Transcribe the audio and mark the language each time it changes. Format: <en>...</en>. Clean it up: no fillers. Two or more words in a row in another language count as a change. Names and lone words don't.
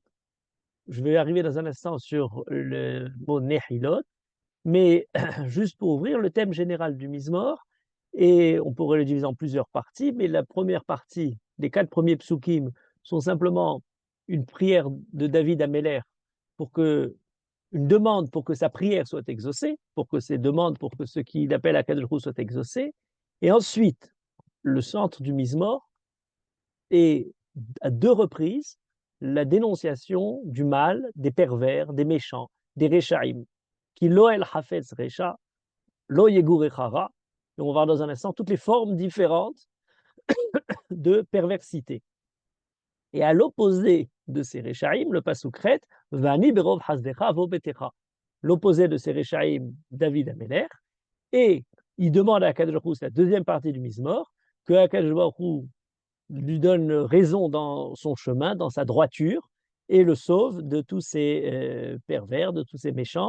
<fr>Je vais arriver dans un instant sur le mot Nehilot, mais juste pour ouvrir le thème général du Mizmor, et on pourrait le diviser en plusieurs parties, mais la première partie, les 4 premiers psukim, sont simplement une prière de David à Méler pour que, une demande pour que sa prière soit exaucée, pour que ses demandes, pour que ce qu'il appelle à</fr> <he>קדוש הוא</he> <fr>soit exaucé. Et ensuite, le centre du Mizmor est à 2 reprises la dénonciation du mal, des pervers, des méchants, des Rechaim, qui</fr> <he>לא אל חפץ רשע לא יגורך רע,</he> <fr>et on va voir dans un instant toutes les formes différentes de perversité. Et à l'opposé de ces Rechaim, le pasuk ret,</fr> <he>ואני ברוב חסדך אבוא ביתך.</he> <fr>L'opposé de ces Rechaim, David Améler, et il demande à</fr> <he>הקדוש ברוך הוא,</he> <fr>c'est la deuxième partie du Mizmor, que</fr> <he>הקדוש ברוך הוא</he> <fr>lui donne raison dans son chemin, dans sa droiture, et le sauve de tous ces pervers, de tous ces méchants.</fr>